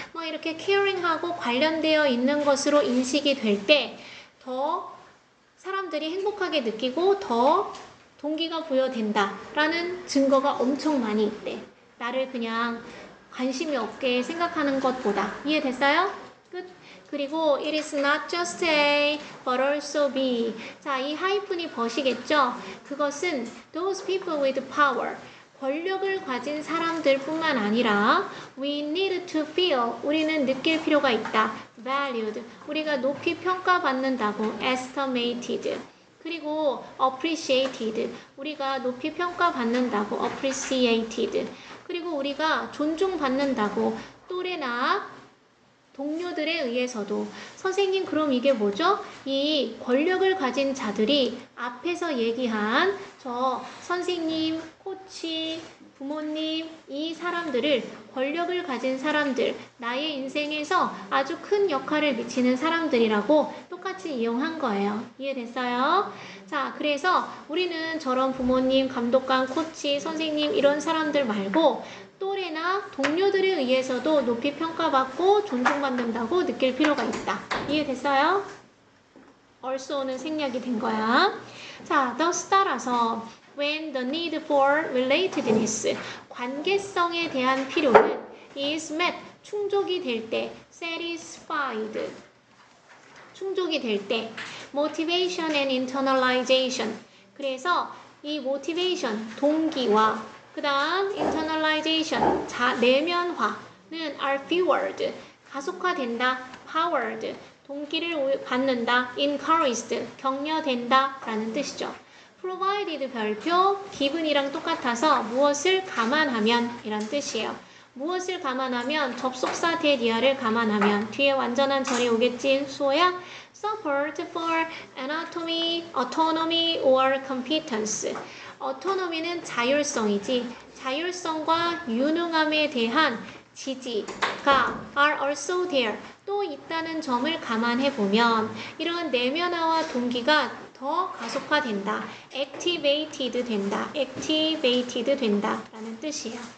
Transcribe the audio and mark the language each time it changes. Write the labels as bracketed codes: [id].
[ko] 막 이렇게 케어링하고 관련되어 있는 것으로 인식이 될 때 더 사람들이 행복하게 느끼고 더 동기가 부여된다라는 증거가 엄청 많이 있대. 나를 그냥 관심이 없게 생각하는 것보다. 이해됐어요? 끝. 그리고 [en] it is not just A, but also B. [ko] 자, 이 하이픈이 벗이겠죠? 그것은 [en] those people with power. [ko] 권력을 가진 사람들 뿐만 아니라 [en] we need to feel. [ko] 우리는 느낄 필요가 있다. [en] valued. [ko] 우리가 높이 평가받는다고. estimated. 그리고 appreciated. 우리가 높이 평가받는다고. [en] appreciated. [ko] 그리고 우리가 존중받는다고 또래나 동료들에 의해서도 선생님 그럼 이게 뭐죠? 이 권력을 가진 자들이 앞에서 얘기한 저 선생님, 코치, 부모님 이 사람들을 권력을 가진 사람들 나의 인생에서 아주 큰 역할을 미치는 사람들이라고 똑같이 이용한 거예요. 이해됐어요? 자, 그래서 우리는 저런 부모님, 감독관, 코치, 선생님 이런 사람들 말고 또래나 동료들에 의해서도 높이 평가받고 존중받는다고 느낄 필요가 있다. 이해됐어요? also는 생략이 된 거야. 자, [en] thus [ko] 따라서 [en] when the need for relatedness, [ko] 관계성에 대한 필요는 [en] is met, [ko] 충족이 될 때, [en] satisfied, 충족이 될 때, motivation and internalization. [ko] 그래서 이 motivation, 동기와 그 다음 internalization, 내면화는 [en] are fueled, [ko] 가속화된다, powered, 동기를 받는다, encouraged, 격려된다 라는 뜻이죠. provided 별표, given이랑 똑같아서 무엇을 감안하면 이란 뜻이에요. 무엇을 감안하면 접속사 대리어를 감안하면 뒤에 완전한 절이 오겠지 수호야? [en] support for anatomy, autonomy or competence. [ko] autonomy는 자율성이지 자율성과 유능함에 대한 지지가 [en] are also there [ko] 또 있다는 점을 감안해보면 이런 내면화와 동기가 더 가속화된다. activated 된다. activated 된다 라는 뜻이에요.